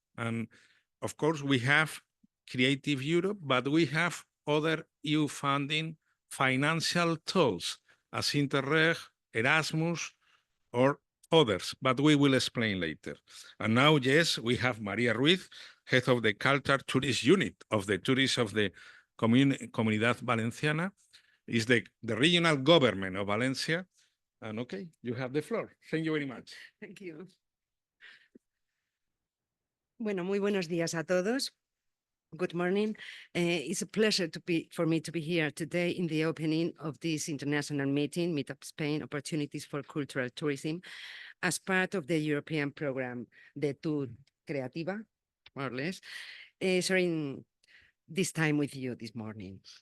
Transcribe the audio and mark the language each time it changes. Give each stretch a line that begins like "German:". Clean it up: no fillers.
English: And of course, we have Creative Europe, but we have other EU funding financial tools as Interreg, Erasmus, or others, but we will explain later. And now, yes, we have María Ruiz, head of the Culture Tourist Unit of the Tourists of the Comunidad Valenciana, is the regional government of Valencia. And okay, you have the floor. Thank you very much. Thank you.
Spanish: Bueno, muy buenos días a todos.
English: Good morning. It's a pleasure for me to be here today in the opening of this international meeting, Meet Up Spain, Opportunities for Cultural Tourism, as part of the European program, the Tour Creativa, more or less, sharing this time with you this morning.